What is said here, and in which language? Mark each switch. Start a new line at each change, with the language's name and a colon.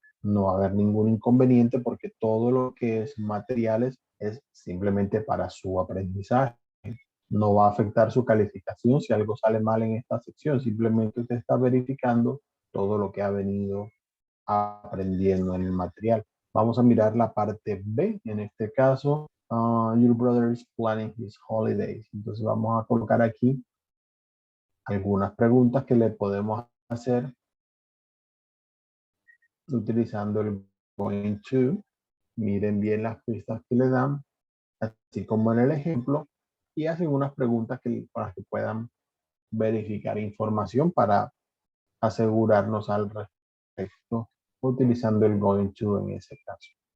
Spanish: No va a haber ningún inconveniente porque todo lo que es materiales es simplemente para su aprendizaje. No va a afectar su calificación si algo sale mal en esta sección. Simplemente usted está verificando todo lo que ha venido aprendiendo en el material. Vamos a mirar la parte B. En este caso,
English: your brother is planning his holidays.
Spanish: Entonces vamos a colocar aquí algunas preguntas que le podemos hacer utilizando el going to. Miren bien las pistas que le dan, así como en el ejemplo, y hacen unas preguntas para que puedan verificar información para asegurarnos al respecto utilizando el going to en ese caso.